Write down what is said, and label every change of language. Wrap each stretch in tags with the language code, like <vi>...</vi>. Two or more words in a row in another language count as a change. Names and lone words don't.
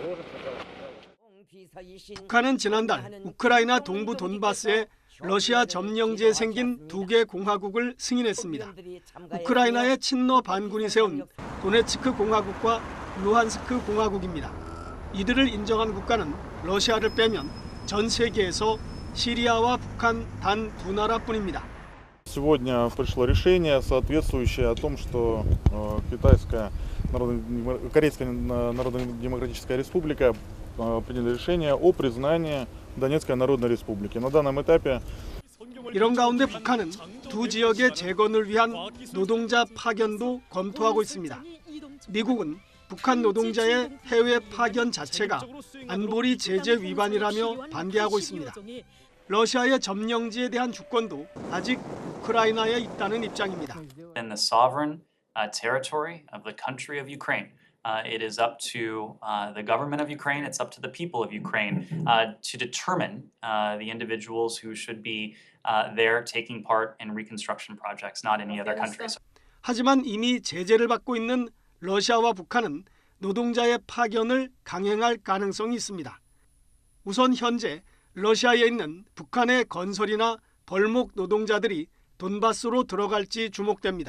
<ko>북한은 지난달 우크라이나 동부 돈바스에 러시아 점령지에 생긴 두 개 공화국을 승인했습니다. 우크라이나의 친러 반군이 세운 도네츠크 공화국과 루한스크 공화국입니다. 이들을 인정한 국가는 러시아를 빼면 전 세계에서 시리아와 북한 단 두 나라뿐입니다.</ko> <ru>Сегодня пришло решение, соответствующее о том, что Корейская Народно-Демократическая Республика приняли решение о признании Донецкой Народной Республики. На данном этапе</ru> <ko>이런 가운데 북한은 두 지역의 재건을 위한 노동자 파견도 검토하고 있습니다. 미국은 북한 노동자의 해외 파견 자체가 안보리 제재 위반이라며 반대하고 있습니다. 러시아의 점령지에 대한 주권도 아직 우크라이나에 있다는 입장입니다.</ko> <en>In the sovereign territory of the country of Ukraine. It is up to the government of Ukraine, it's up to the people of Ukraine to determine the individuals who should be there taking part in reconstruction projects, not any other countries.</en> <ko>하지만 이미 제재를 받고 있는 러시아와 북한은 노동자의 파견을 강행할 가능성이 있습니다. 우선 현재 러시아에 있는 북한의 건설이나 벌목 노동자들이 돈바스로 들어갈지 주목됩니다.</ko>